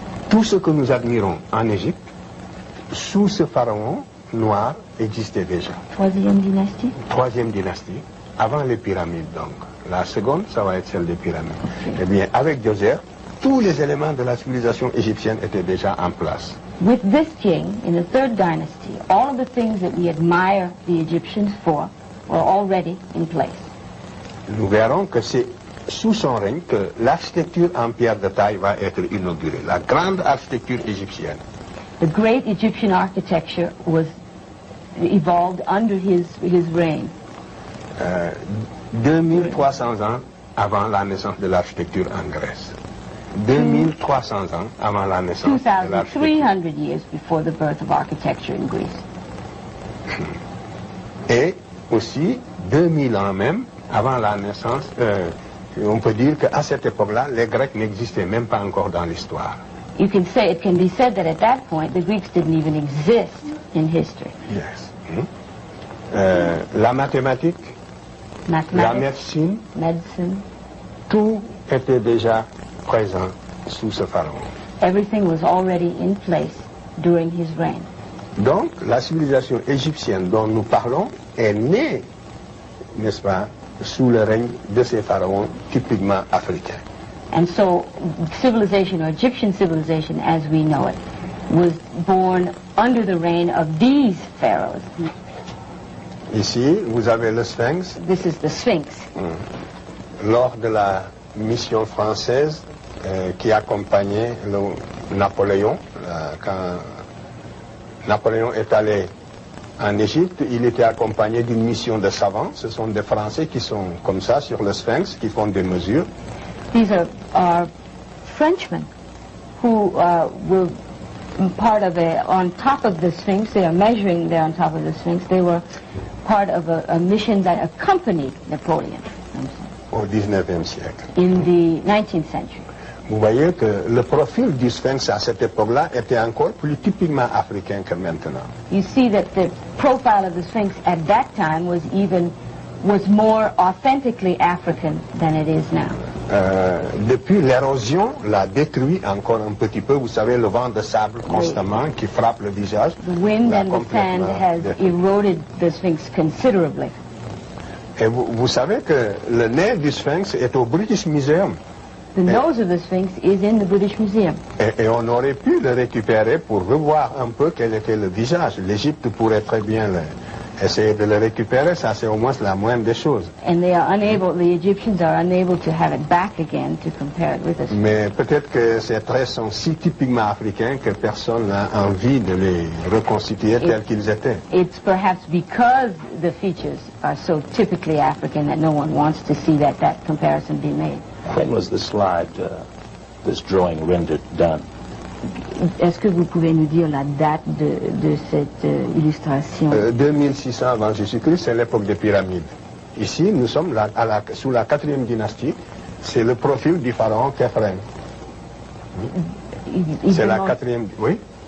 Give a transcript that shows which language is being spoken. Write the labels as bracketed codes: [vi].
[fr] Tout ce que nous admirons en Égypte, sous ce pharaon noir, existait déjà. [en] 3e dynasty. [fr] 3e dynastie, avant les pyramides donc. La seconde, ça va être celle des pyramides. Eh bien, avec Djoser, tous les éléments de la civilisation égyptienne étaient déjà en place. [en] With this king, in the 3rd dynasty, all of the things that we admire the Egyptians for were already in place. [fr] Nous verrons que c'est sous son règne que l'architecture en pierre de taille va être inaugurée. La grande architecture égyptienne. [en] The great Egyptian architecture was evolved under his reign. [fr] 2300 ans avant la naissance de l'architecture en Grèce. 2300 ans avant la naissance de l'architecture. [en] 2,300 years before the birth of architecture in Greece. [fr] Et aussi 2000 ans même avant la naissance. On peut dire qu'à cette époque-là, les Grecs n'existaient même pas encore dans l'histoire. [en] It can be said that at that point the Greeks didn't even exist in history. Yes. [fr] La mathématique, la [en] Mathematics, [fr] médecine, [en] medicine, [fr] tout était déjà présent sous ce pharaon. [en] everything was already in place during his reign. [fr] Donc, la civilisation égyptienne dont nous parlons est née, n'est-ce pas, sous le règne de ces pharaons typiquement africains. [en] And so civilization, or Egyptian civilization as we know it, was born under the reign of these pharaohs. [fr] Ici, vous avez le Sphinx. [en] This is the Sphinx. [fr] Lors de la mission française qui accompagnait Napoléon, quand Napoléon est allé en Égypte, il était accompagné d'une mission de savants. Ce sont des Français qui sont comme ça sur le Sphinx, qui font des mesures. [en] These are Frenchmen who were part of on top of the Sphinx. They are measuring there on top of the Sphinx. They were part of a mission that accompanied Napoleon [fr] Au 19e siècle. [en] in the 19th century. [fr] Vous voyez que le profil du Sphinx à cette époque-là était encore plus typiquement africain que maintenant. [en] You see that the profile of the Sphinx at that time was even was more authentically African than it is now. [fr] Depuis l'érosion l'a détruit encore un petit peu. Vous savez, le vent de sable constamment qui frappe le visage. [en] The wind and the sand has eroded the Sphinx considerably. [fr] Et vous savez que le nez du Sphinx est au British Museum. [en] The nose of the Sphinx is in the British Museum. [fr] Et on aurait pu le récupérer pour revoir un peu quel était le visage. L'Égypte pourrait très bien essayer de le récupérer, ça c'est au moins la moindre des choses. [en] And they are unable, the Egyptians are unable to have it back again to compare it with us. [fr] Mais peut-être que ces traits sont si typiquement africains que personne n'a envie de les reconstituer tels qu'ils étaient. [en] It's perhaps because the features are so typically African that no one wants to see that comparison be made. When was the slide, this drawing rendered done? [fr] Est-ce que vous pouvez nous dire la date de cette illustration? 2600 avant Jésus-Christ, c'est l'époque des pyramides. Ici, nous sommes sous la 4e dynastie. C'est le profil du pharaon Khéphren. C'est la 4e... Oui?